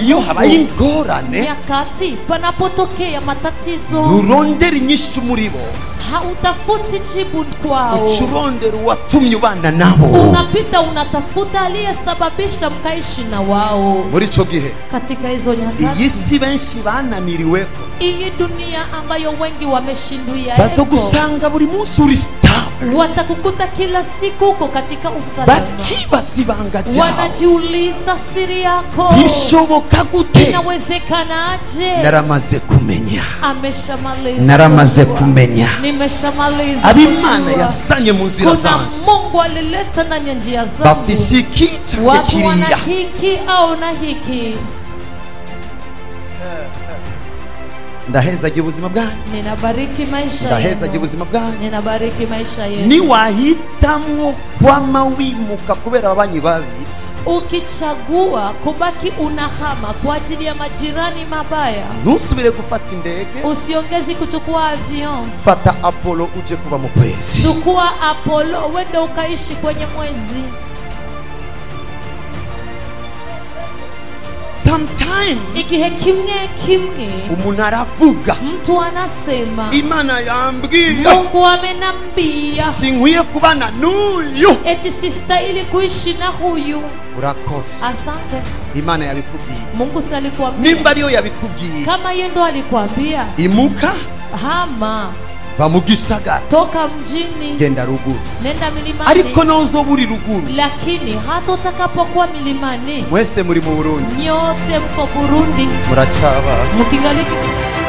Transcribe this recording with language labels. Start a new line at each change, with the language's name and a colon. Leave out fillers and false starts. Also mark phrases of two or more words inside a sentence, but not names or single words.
Rundi: iyo habaye Mungu, ingorane
Swahili: nyakati panapotokea matatizo,
Rundi: nturondera inyishu muri bo,
Swahili: hautafuti jibu kwao,
Rundi: ucurondera uwatumye ubana nabo.
Swahili: unapita unatafuta aliyesababisha mkaishi na wao.
Rundi: Muri ico gihe
Swahili: Katika hizo
Rundi: iyi
Swahili: nyakati,
Rundi: si benshi bananiriweko,
Swahili: hii dunia ambayo wengi wameshindwia,
Rundi: bazogusanga buri munsi uri stable,
Swahili: watakukuta kila siku uko katika usalama,
Rundi: bakibaza ibanga ryawe,
Swahili: wanajiuliza siri yako
Rundi: bishoboka gute?
Swahili: inawezekanaje?
Rundi: Naramaze kumenya,
Swahili: Ameshamaliza
Rundi: naramaze
Swahili: kujua.
Rundi: kumenya
Swahili: Nimeshamaliza
Rundi: ab'Imana
Swahili: kujua.
Rundi: yasanye mu nzira
Swahili: Kuna
Rundi: zanje
Swahili: Mungu alileta ndani ya njia zangu,
Rundi: bafise iki canke
Swahili: watu wana
Rundi: kiriya.
Swahili: hiki au na hiki.
Rundi: Ndahezagira ubuzima bwanyu,
Swahili: Ninabariki maisha
Rundi: ndahezagira
Swahili: yenu,
Rundi: ubuzima bwanyu.
Swahili: ninabariki maisha yenu.
Rundi: Niwahitamwo kwama wimuka kubera ababanyi babi,
Swahili: Ukichagua kubaki unahama kwa ajili ya majirani mabaya,
Rundi: ntusubire gufata indege,
Swahili: usiongezi kuchukua avion.
Rundi: fata Apollo uje kuba mu kwezi.
Swahili: Chukua Apollo wende ukaishi kwenye mwezi.
Rundi: Sometime Igihe kimwe kimwe umuntu aravuga,
Swahili: mtu anasema,
Rundi: Imana yambwiye
Swahili: Mungu amenambia
Rundi: sinkwiye kubana n'uyu.
Swahili: eti sistahili kuishi na huyu.
Rundi: Urakoze,
Swahili: Asante.
Rundi: Imana yabikubwiye.
Swahili: Mungu si alikuambia?
Rundi: Nimba ariyo yabikubwiye,
Swahili: Kama yeye ndo alikwambia,
Rundi: imuka
Swahili: hama,
Rundi: va mu gisagara,
Swahili: toka mjini,
Rundi: genda ruguru.
Swahili: nenda milimani.
Rundi: Ariko nozoba uri ruguru,
Swahili: Lakini hata utakapokuwa milimani,
Rundi: mwese muri mu Burundi
Swahili: nyote mko Burundi,
Rundi: muracaba
Swahili: mkingaliki